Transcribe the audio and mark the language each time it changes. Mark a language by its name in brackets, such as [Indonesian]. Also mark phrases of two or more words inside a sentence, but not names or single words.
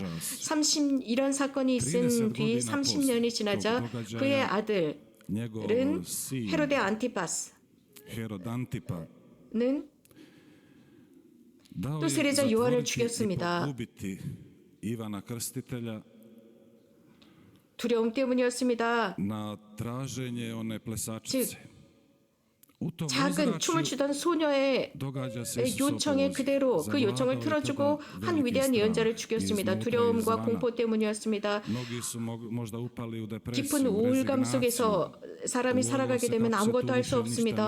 [Korean] 이런 사건이 있은 뒤 30년이 지나자 그의 아들은 헤로데 안티파스는 또 세례자 요한을 죽였습니다. [Croatian] Ivana Krstitelja [Korean] 두려움 때문이었습니다. [Croatian] na traženje one plesačice. [Korean] 작은 춤을 추던 소녀의 요청에 그대로 그 요청을 틀어주고 한 위대한 예언자를 죽였습니다. 두려움과 공포 때문이었습니다. 깊은 우울감 속에서 사람이 살아가게 되면 아무것도 할 수 없습니다.